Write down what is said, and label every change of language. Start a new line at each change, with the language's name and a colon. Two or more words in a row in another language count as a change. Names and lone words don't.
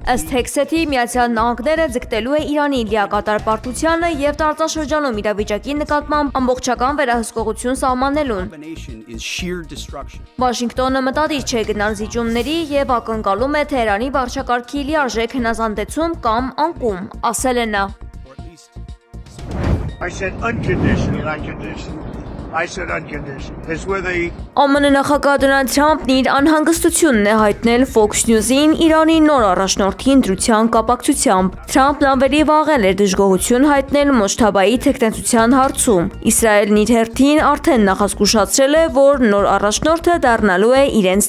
Armenian: Ըստ Հեքսեթի, Միացյալ Նահանգները ձգտելու է Իրանի լիակատար պարտությանը եւ տարածաշրջանում իրավիճակի նկատմամբ ամբողջական վերահսկողություն սահմանելուն։ Վաշինգտոնը մտադիր չէ գնալ զիջումների եւ ակնկալում է Թեհրանի վարչակարգի լիարժեք հնազանդեցում կամ անկում, ասել է նա։
English: I said unconditional, unconditional. I said unconditional. It's where they
Armenian: ԱՄՆ նախագահ Դոնալդ Թրամփն իր անհանգստությունն է հայտնել Fox News-ին Իրանի նոր առաջնորդի ընտրության կապակցությամբ։ Թրամփն ավելի վաղ էր դժգոհություն հայտնել Մոջթաբայի թեկնածության հարցում։ Իսրայելն իր հերթին արդեն նախազգուշացրել է, որ նոր առաջնորդը դառնալու է իրենց